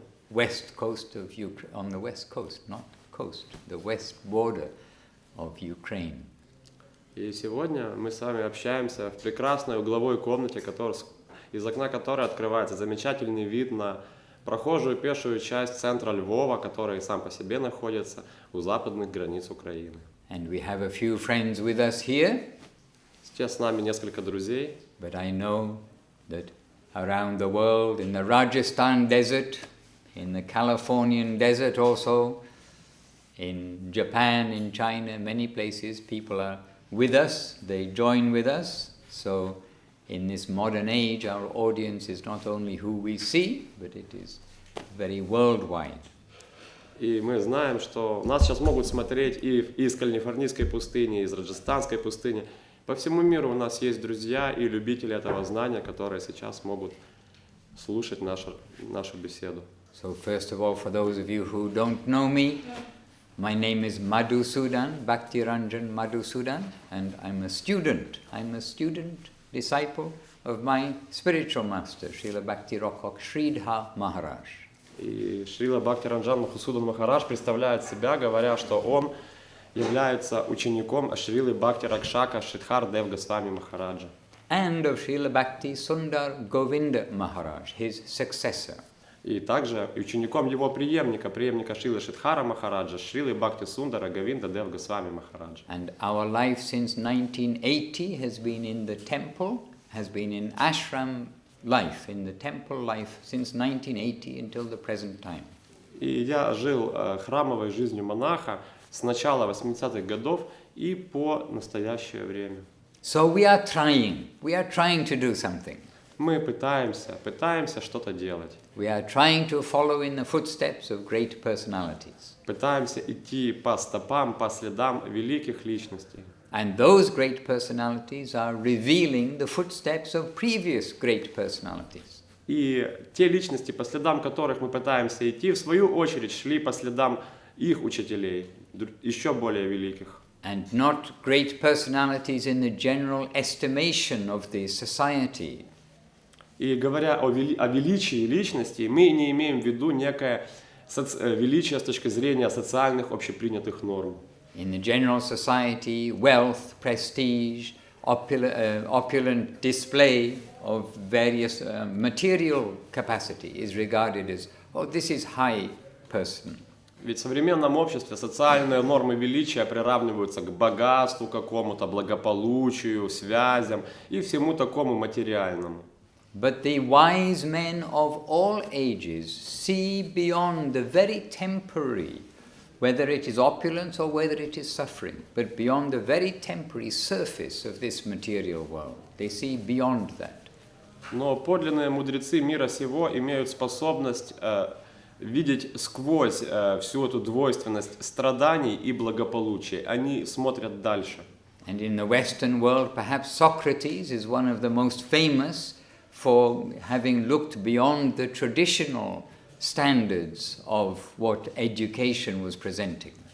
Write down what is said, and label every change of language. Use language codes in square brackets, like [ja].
[en] West coast of Ukraine, on the west coast, not coast, the west border of Ukraine. [ru] И сегодня мы с вами общаемся в прекрасной угловой комнате, из окна которой открывается замечательный вид на прохожую пешую часть центра Львова, который сам по себе находится у западных границ Украины. [en] And we have a few friends with us here. [ru] Сейчас с нами несколько друзей. [en] But I know that around the world, in the Rajasthan desert, in the Californian desert also, in Japan, in China, many places, people are with us, they join with us. So in this modern age, our audience is not only who we see, but it is very worldwide. [ru] И мы знаем, что нас сейчас могут смотреть и из калифорнийской пустыни, и из раджастанской пустыни. По всему миру у нас есть друзья и любители этого знания, которые сейчас могут слушать нашу беседу. [en] So first of all, for those of you who don't know me, my name is Mадхусудан, Bhakti Ranджан Mадхусудан, and I'm a student disciple of my spiritual master, Srila Bhakti Rakkhak Sridhar Maharaj. [ru] И Шрила Бхакти Ранджан Махарадж Махарадж представляет себя, говоря, что он является учеником Шрилы Бхакти Ракшака Шридхар Дев Госвами Махараджа. [en] And of Srila Bhakti Sundar Govinda Maharaj, his successor. [ru] И также учеником его преемника Шрилы Шридхара Махараджа, Шрилы Бхакти Сундара Говинда Дев Госвами Махараджа. [en] And our life since 1980 has been in the temple, has been in ashram life, in the temple life since 1980 until the present time. [ru] И я жил храмовой жизнью монаха с начала 80-х годов и по настоящее время. [en] So we are trying to do something. [ru] Мы пытаемся что-то делать. [en] We are trying to follow in the footsteps of great personalities. [ru] Пытаемся идти по стопам, по следам великих личностей. [en] And those great personalities are revealing the footsteps of previous great personalities. [ru] И те личности, по следам которых мы пытаемся идти, в свою очередь шли по следам их учителей, еще более великих. [en] And not great personalities in the general estimation of the society. [ru] И говоря о величии личности, мы не имеем в виду некое величие с точки зрения социальных общепринятых норм. [en] In the general society, wealth, prestige, opulent display of various material capacity is regarded as, oh, this is high person. [ru] Ведь в современном обществе социальные нормы величия приравниваются к богатству какому-то, благополучию, связям и всему такому материальному. [en] But the wise men of all ages see beyond the very temporary, whether it is opulence or whether it is suffering, but beyond the very temporary surface of this material world. They see beyond that. [ru] Но подлинные мудрецы мира сего имеют способность видеть сквозь всю эту двойственность страданий и благополучия. Они смотрят дальше. [en] And in the Western world, perhaps Socrates is one of the most famous for having looked beyond the traditional standards of what education was presenting.